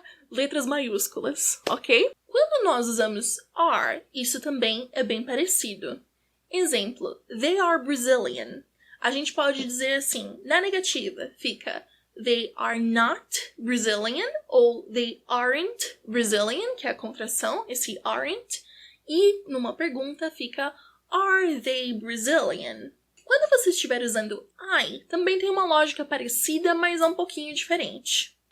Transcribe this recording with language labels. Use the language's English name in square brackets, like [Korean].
[Portuguese] Letras maiúsculas, ok? Quando nós usamos are, isso também é bem parecido. Exemplo, [English] they are Brazilian. [Portuguese] A gente pode dizer assim, na negativa, fica [English] they are not Brazilian [Portuguese] ou [English] they aren't Brazilian, [Portuguese] que é a contração, esse aren't. E numa pergunta fica [English] are they Brazilian? [Portuguese] Quando você estiver usando I, também tem uma lógica parecida, mas é um pouquinho diferente.